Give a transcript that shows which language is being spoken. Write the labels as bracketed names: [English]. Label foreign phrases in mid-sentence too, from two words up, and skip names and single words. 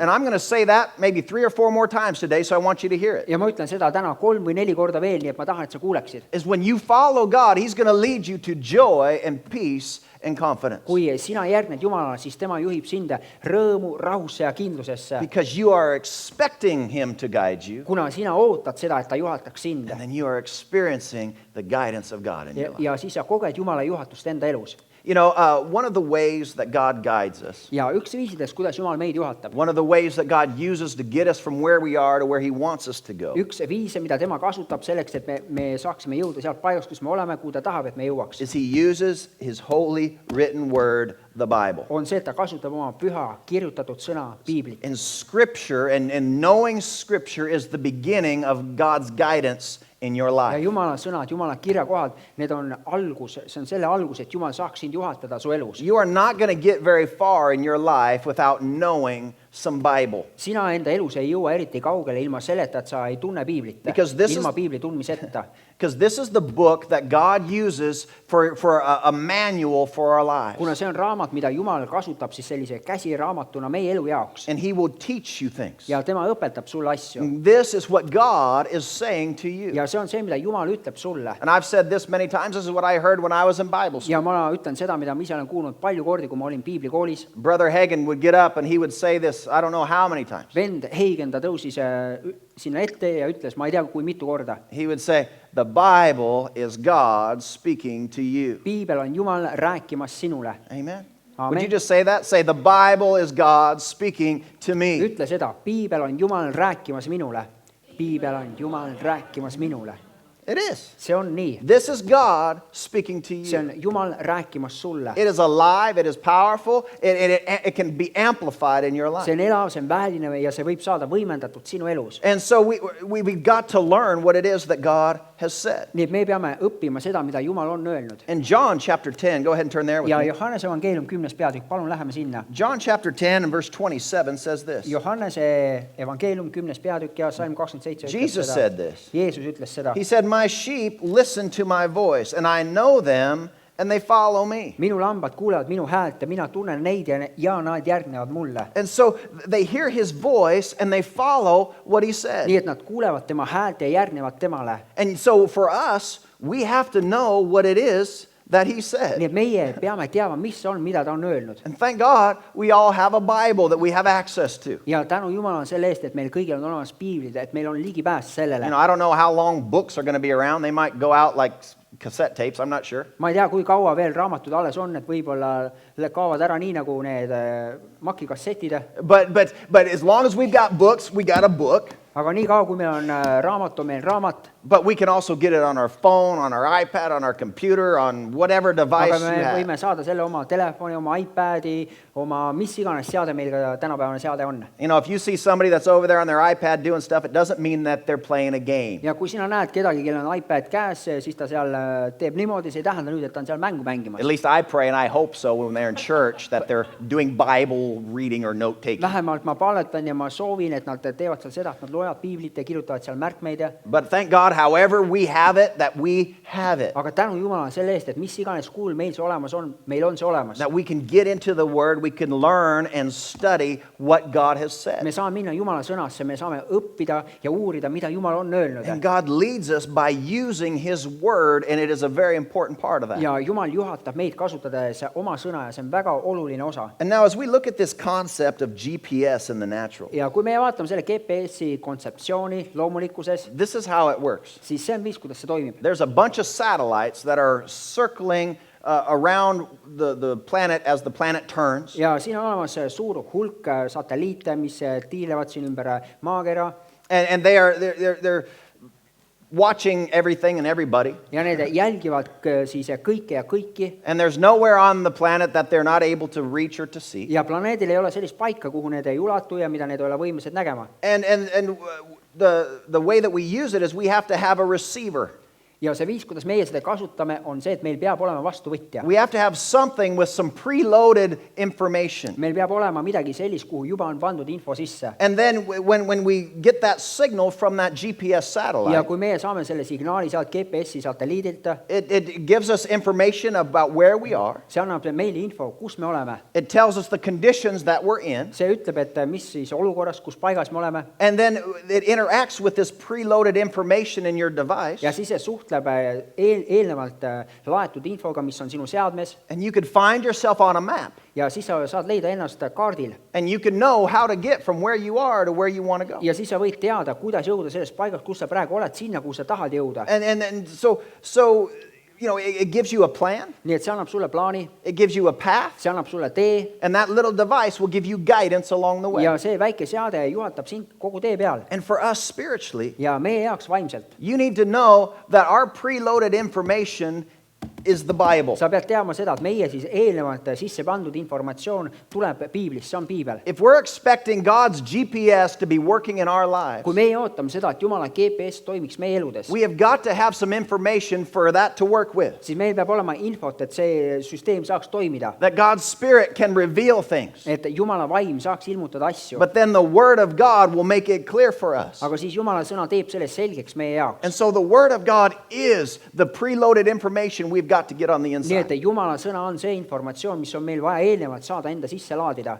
[English] And I'm going to say that maybe 3 or 4 more times today, so I want you to hear it. [Estonian] Ja ma ütlen seda täna 3 või 4 korda veel, nii et ma tahan, et sa kuuleksid. [English] Is when you follow God, He's going to lead you to joy and peace and confidence. [Estonian] Kui sina järgned Jumalale, siis tema juhib sind rõõmu, rahusse ja kindlusesse. [English] Because you are expecting Him to guide you, [Estonian] Kuna sina ootad seda, et ta juhataks sind. [English] and then you are experiencing the guidance of God in your life. [Estonian] Ja siis sa koged Jumala juhatust enda elus. [English] You know, one of the ways that God guides us, [Estonian] Ja üks viisidest, kuidas Jumal meid juhatab. [English] one of the ways that God uses to get us from where we are to where He wants us to go, [Estonian] Üks viise, mida tema kasutab selleks, et me saaksime jõuda sealt paigast, kus me oleme, kuhu ta tahab, et me jõuaks. [English] is He uses His holy written word, the Bible. [Estonian] On see, et ta kasutab oma püha kirjutatud sõna, piiblit. [English] In Scripture, and knowing Scripture is the beginning of God's guidance in your [Estonian] Ja [English] life. [Estonian] Jumala sõnad, Jumala kirjakohad, need on algus, see on selle algus, et Jumal saaks sind juhatada su elus. [English] You are not going to get very far in your life without knowing some Bible. [Estonian] Sina enda elus ei jõua eriti kaugele ilma selleta, et sa ei tunne piiblit. [English] Because this [Estonian] Ilma [English] is- [Estonian] piibli tundmiseta. [English] Because this is the book that God uses for a manual for our lives. [Estonian] Kuna see on raamat, mida Jumal kasutab siis sellise käsiraamatuna meie elu jaoks. [English] And He will teach you things. [Estonian] Ja tema õpetab sulle asju. [English] This is what God is saying to you. [Estonian] Ja see on see, mida Jumal ütleb sulle. [English] And I've said this many times. This is what I heard when I was in Bible school. [Estonian] Ja ma ütlen seda, mida ma ise olen kuulnud palju kordi, kui ma olin piiblikoolis. [English] Brother Hagen would get up and he would say this, I don't know how many times. [Estonian] Vend Heigen, ta tõusis sinna ette ja ütles, ma ei tea, kui mitu korda. [English] He would say, the Bible is God speaking to you. [Estonian] Piibel on Jumal rääkimas sinule. [English] Amen. [Estonian] Amen. [English] Would you just say that? Say, the Bible is God speaking to me. [Estonian] Ütle seda, piibel on Jumal rääkimas minule. Piibel on Jumal rääkimas minule. [English] It is. [Estonian] See on nii. [English] This is God speaking to [Estonian] See [English] you. [Estonian] on Jumal rääkimas sulle. [English] It is alive, it is powerful, it can be amplified in your life. [Estonian] See on elav, see on väeline ja see võib saada võimendatud sinu elus. [English] And so we've got to learn what it is that God has said. [Estonian] Nii et me peame õppima seda, mida Jumal on öelnud. [English] In John chapter 10, go ahead and turn there with [Estonian] Ja [English] me. [Estonian] Johannese evangeelium 10. peatükk, palun läheme sinna. [English] John chapter 10 and verse 27 says this. [Estonian] Johannese evangeelium 10. peatükk ja salm 27 [English] Jesus said this. [Estonian] Jeesus ütles seda. [English] He said, my sheep listen to my voice, and I know them, and they follow me. [Estonian] Minu lambad kuulevad minu häält ja mina tunnen neid ja nad järgnevad mulle. [English] And so they hear his voice, and they follow what he said. [Estonian] Nii et nad kuulevad tema häält ja järgnevad temale. [English] And so for us, we have to know what it is that he said. [Estonian] Nii et meie peame teama, mis on, mida ta on öelnud. [English] And thank God we all have a Bible that we have access to. [Estonian] Ja tänu Jumalale selle eest, et meil kõigil on olemas piiblid, et meil on ligipääs sellele. [English] You know, I don't know how long books are going to be around. They might go out like cassette tapes. I'm not sure. [Estonian] Ma ei tea, kui kaua veel raamatud alles on, et võib-olla kaovad ära nii nagu need makikassetid. [English] But as long as we've got books, we got a book. [Estonian] Aga nii kaua, kui meil on raamat, on meil raamat. [English] But we can also get it on our phone, on our iPad, on our computer, on whatever device [Estonian] Aga me [English] you have. [Estonian] võime saada selle oma telefoni, oma iPadi, oma mis iganes seade meil ka tänapäevane seade on. [English] You know, if you see somebody that's over there on their iPad doing stuff, it doesn't mean that they're playing a game. [Estonian] Ja kui sina näed kedagi, kellel on iPad käes, siis ta seal teeb niimoodi, see ei tähenda nüüd, et ta on seal mängu mängimas. [English] At least I pray and I hope so when they're in church that they're doing Bible reading or note taking. [Estonian] Vähemalt ma palvetan ja ma soovin, et nad teevad seal seda, et nad loevad loevad piiblit ja kirjutavad seal märkmeid ja [English] But thank God, however we have it, that we have it. [Estonian] aga tänu Jumalale selle eest, et mis iganes kuul meil see olemas on, meil on see olemas. [English] That we can get into the Word, we can learn and study what God has said. [Estonian] Me saame minna Jumala sõnasse, me saame õppida ja uurida, mida Jumal on öelnud. [English] And God leads us by using His Word, and it is a very important part of that. [Estonian] Ja Jumal juhatab meid kasutades oma sõna ja see on väga oluline osa. [English] And now as we look at this concept of GPS in the natural, [Estonian] Ja kui me vaatame selle GPS-i kontseptsiooni loomulikkuses, [English] this is how it works. [Estonian] siis see on viis, kuidas see toimib. [English] There's a bunch of satellites that are circling around the planet as the planet turns. [Estonian] Ja siin on olemas suur hulk satelliite, mis tiilevad siin ümber maakera [English] And they're watching everything and everybody. [Estonian] ja need jälgivad siis kõike ja kõiki. [English] And there's nowhere on the planet that they're not able to reach or to see. [Estonian] Ja planeedil ei ole sellist paika, kuhu need ei ulatu ja mida need ei ole võimelised nägema. [English] And the way that we use it is we have to have a receiver. [Estonian] Ja see viis, kuidas meie seda kasutame, on see, et meil peab olema vastuvõtja. [English] We have to have something with some preloaded information. [Estonian] Meil peab olema midagi sellist, kuhu juba on pandud info sisse. [English] And then when we get that signal from that GPS [Estonian] Ja [English] satellite, [Estonian] kui meie saame selle signaali sealt GPS-i satelliidilt, [English] it gives us information about where we are. [Estonian] see annab meile info, kus me oleme. [English] It tells us the conditions that we're in. [Estonian] See ütleb, et mis siis olukorras, kus paigas me oleme. [English] And then it interacts with this preloaded information in your device. [Estonian] Ja siis see suhtleb eelnevalt laetud infoga, mis on sinu seadmes. [English] And you could find yourself on a map. [Estonian] Ja siis sa saad leida ennast kaardil. [English] And you can know how to get from where you are to where you want to go. [Estonian] Ja siis sa võid teada, kuidas jõuda sellest paigast, kus sa praegu oled, sinna, kuhu sa tahad jõuda. [English] And so you know, it gives you a plan. [Estonian] Nii et see annab sulle plaani, [English] It gives you a path. [Estonian] see annab sulle tee [English] And that little device will give you guidance along the way. [Estonian] ja see väike seade juhatab sind kogu tee peal. [English] And for us spiritually, [Estonian] Ja meie jaoks vaimselt. [English] you need to know that our preloaded information is the Bible. [Estonian] Sa pead teadma seda, et meie siis eelnevalt sisse pandud informatsioon tuleb piiblist, see on piibel. [English] If we're expecting God's GPS to be working in our lives, [Estonian] Kui meie ootame seda, et Jumala GPS toimiks meie eludes, [English] we have got to have some information for that to work with. [Estonian] siis meil peab olema infot, et see süsteem saaks toimida. [English] That God's Spirit can reveal things. [Estonian] Et Jumala vaim saaks ilmutada asju. [English] But then the Word of God will make it clear for us. [Estonian] Aga siis Jumala sõna teeb selle selgeks meie jaoks. [English] And so the Word of God is the preloaded information we've got to get on the [Estonian] Nii [English] inside. [Estonian] et Jumala sõna on see informatsioon, mis on meil vaja eelnevalt saada enda sisse laadida.